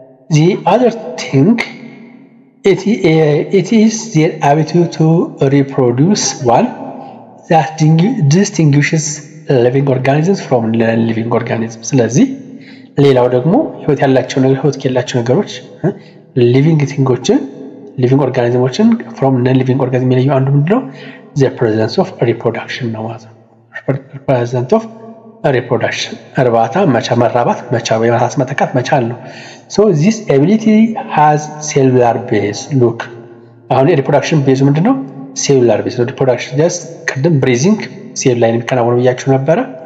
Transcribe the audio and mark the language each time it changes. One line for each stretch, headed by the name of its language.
English: the other thing it is their ability to reproduce one that distinguishes living organisms from non-living organisms.
Amharic: ስለዚህ ሌላው ደግሞ ህይወት ያላቸው ነገሮች
English: living things living organisms from non-living organisms
Amharic: የሚለየው አንዱ ምንድነው?
English: the presence of reproduction
Amharic: ነው ማለት ነው።
English: presence of
Amharic: reproduction እርባታ መራባት መቻል ወይ ራስ መተካት መቻል ነው
English: so this ability has cellular base look
Amharic: አሁን
English: reproduction base
Amharic: ምንድነው
English: cellular base reproduction just
Amharic: ቅድም breathing ሴል ላይ የሚከናወነው ብያችሁ ነበር